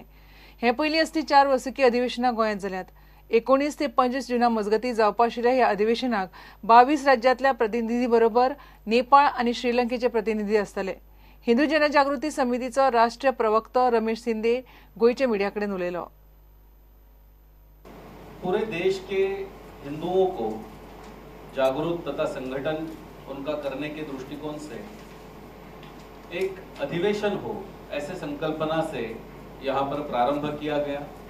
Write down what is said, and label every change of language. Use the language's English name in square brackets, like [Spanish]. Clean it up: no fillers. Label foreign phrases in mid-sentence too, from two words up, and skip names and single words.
[Konkani] हे पयलीं असली 4 वर्सुकी अधिवेशनां गोंयांत जाल्यात। 19 ते 25 जुना मजगतीं जावपा आशिल्ल्या ह्या अधिवेशनाक 22 राज्यांतल्या प्रतिनिधी बरोबर नेपाळ आनी श्रीलंकेचे प्रतिनिधी आसतले। हिंदू जनजागृती समितीचो राष्ट्रीय प्रवक्तो रमेश शिंदे गोंयच्या मिडिया कडेन उलयलो। [Hindi] पूरे देश के हिंदुओं को जागरूक तथा संगठन उनका करने के दृष्टिकोण से एक अधिवेशन हो ऐसे संकल्पना से यहाँ पर प्रारंभ किया गया।